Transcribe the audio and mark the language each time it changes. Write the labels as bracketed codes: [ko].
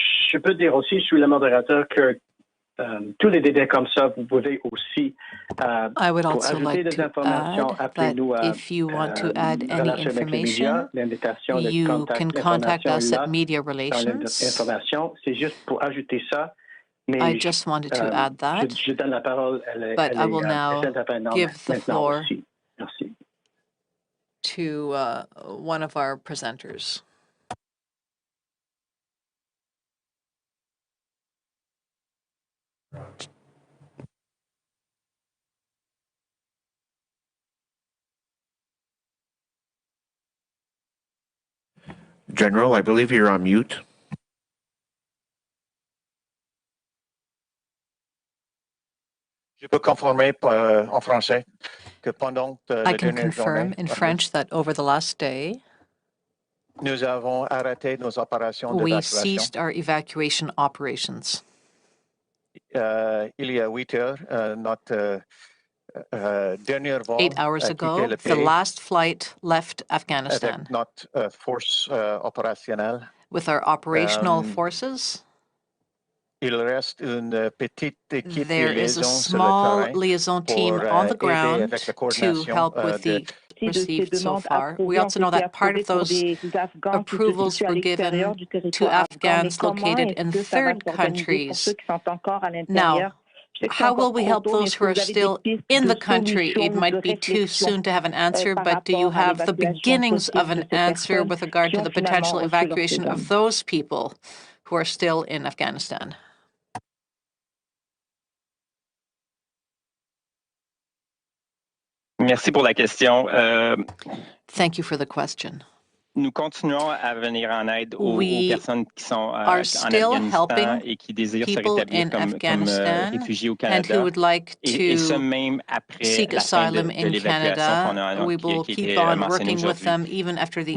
[fr] Je peux dire aussi, je suis le modérateur, que tous les détails comme ça, vous pouvez aussi [en] I would also like to add that if you want to add any information, you can contact us at Media Relations. [fr] C'est juste pour ajouter ça. [en] I just wanted to add that, but I will now give the floor to one of our presenters. General, I believe you're on mute. [fr] Je peux confirmer en français que pendant [en] I can confirm in French that over the last day, [fr] nous avons arrêté nos opérations [en] we ceased our evacuation operations. [fr] Il y a 8 heures, notre dernier vol [en] 8 hours ago, the last flight left Afghanistan. [fr] Avec notre force opérationnelle. [en] With our operational forces. [fr] Il reste une petite équipe [en] there is a small liaison team on the ground to help with the received so far. We also know that part of those approvals were given to Afghans located in third countries. Now, how will we help those who are still in the country? It might be too soon to have an answer, but do you have the beginnings of an answer with regard to the potential evacuation of those people who are still in Afghanistan? [fr] Merci pour la question. [en] Thank you for the question. [fr] Nous continuons à venir en aide aux personnes qui sont en Afghanistan et qui désirent se rétablir comme réfugiés au Canada. Et ce même après la fin de l'évacuation qu'on a qui a été mentionnée aujourd'hui.